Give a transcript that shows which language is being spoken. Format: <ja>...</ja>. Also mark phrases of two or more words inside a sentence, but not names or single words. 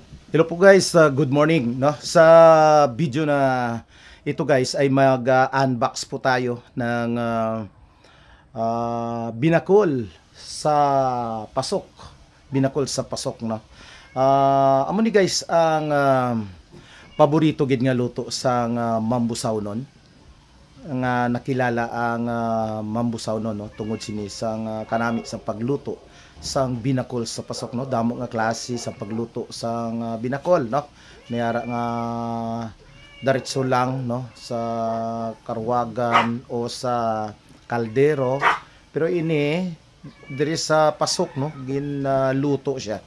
<en>Hello po guys, good morning. No?</en> <tl>Sa video na ito guys ay mag-unbox po tayo ng binakol sa pasok. Binakol sa pasok. No?</tl> <hil>Amo ni guys ang paborito gid nga luto sa mambusaw nun. Nga nakilala ang mambusaw nun, no? Tungod sini sang kanami sa pagluto sang binakol sa pasok, no, damo nga klase sa pagluto sang binakol, no, mayara nga diretso lang, no, sa karwagan o sa kaldero, pero ini diri sa pasok, no, ginluto siya.</hil>